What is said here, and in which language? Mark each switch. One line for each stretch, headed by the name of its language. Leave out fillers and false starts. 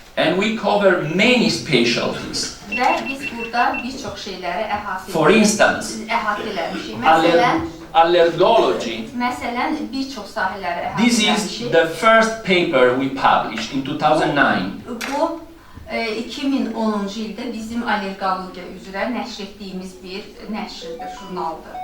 English: And we cover many specialties.
Azerbaijani: Və biz burada bir çox şeyləri
English: For instance,
Azerbaijani: əhatələmişik.
English: allergology.
Azerbaijani: Məsələn, bir çox sahələri
English: This is
Azerbaijani: əhatələmişik.
English: the first paper we published in 2009.
Azerbaijani: Bu 2010-cu ildə bizim allergologiya üzrə nəşr etdiyimiz bir nəşrdir, jurnaldır.